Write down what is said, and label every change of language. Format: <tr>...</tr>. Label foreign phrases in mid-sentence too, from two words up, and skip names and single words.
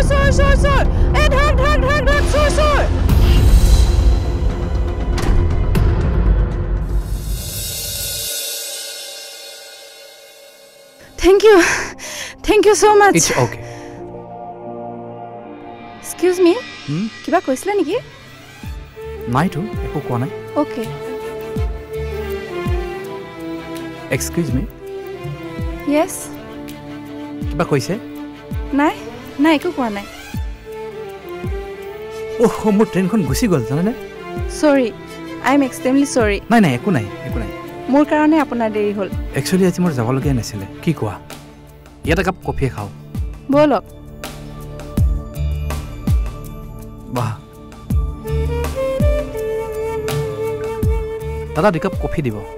<as>চোৰ এ ধৰক চোৰ</as> <en>Thank you so much. It's okay. Excuse me.</en> <as>কিবা কৈছিলে নেকি? নাই তো একো কোৱা নাই।</as> <en>Okay. Excuse me. Yes.</en> <as>কিবা কৈছে? নাই একো কোৱা নাই। মোৰ ট্ৰেইনখন গুচি গ'ল জানেনে?</as> <en>Sorry. I am extremely sorry.</en> <as>নাই একো নাই। মোৰ কাৰণে আপোনাৰ দেৰি হ'ল। Actually আজি মোৰ যাবলগীয়া নাছিলে। কি কোৱা? ইয়াত একাপ কফি খাওঁ। বলক। বাহ। দাদা দুকাপ কফি দিব।</as>